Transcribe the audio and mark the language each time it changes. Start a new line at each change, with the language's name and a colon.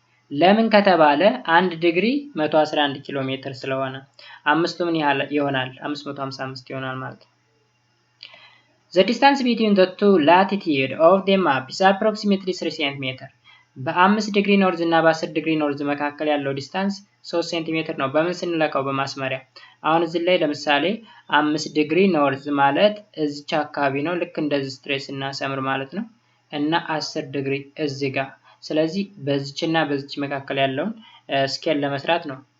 Amharic: ለምን ከተባለ 1 ዲግሪ 111 ኪሎ ሜትር ስለሆነ አምስቱ ምን ያህል ይሆናል? 555 ይሆናል ማለት ነው።
English: The distance between the two latitude of the map is approximately 3 cm.
Amharic: በ5 ዲግሪ ኖርዝ እና በ10 ዲግሪ ኖርዝ መካከል ያለው ዲስታንስ 3 ሴንቲሜትር ነው። በምን ስንለካው? በማስመሪያ። አሁን እዚህ ላይ ለምሳሌ 5 ዲግሪ ኖርዝ ማለት እዚች አካባቢ ነው። ልክ እንደዚህ ስትሬስ እና ሰምር ማለት ነው። እና 10 ዲግሪ እዚህ ጋር። ስለዚህ በዚችና በዚች መካከል ያለውን ስኬል ለመስራት ነው